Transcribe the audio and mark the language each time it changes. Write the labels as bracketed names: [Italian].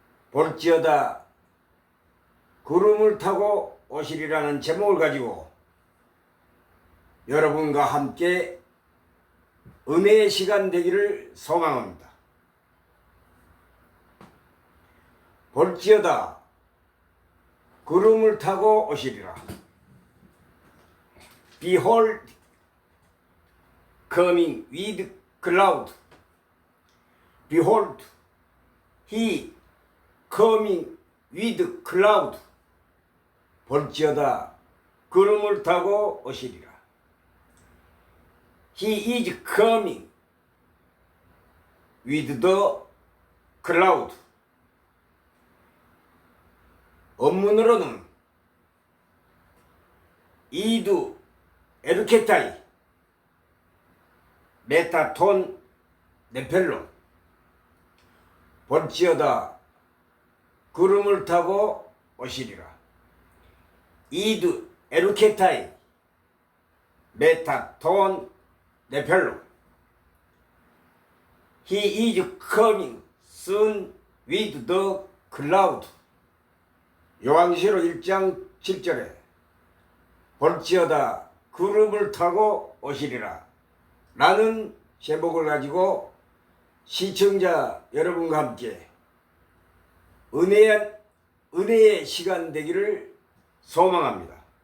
[Korean] 볼지어다 구름을 타고 오시리라는 제목을 가지고 여러분과 함께 은혜의 시간 되기를 소망합니다. 볼지어다 구름을 타고 오시리라. [English] Behold, coming with cloud. Behold, he coming with cloud. [Korean] 볼지어다 구름을 타고 오시리라. [English] He is coming with the cloud. [Korean] 원문으로는 [Greek] 이두 에르케타이 메타톤 네펠론. [Korean] 볼지어다 구름을 타고 오시리라. [Greek] 이두 에르케타이 메타톤 네펠론. [English] He is coming soon with the cloud. [Korean] 요한계시록 1장 7절에 볼지어다 구름을 타고 오시리라 라는 제목을 가지고 시청자 여러분과 함께 은혜의 시간 되기를 소망합니다.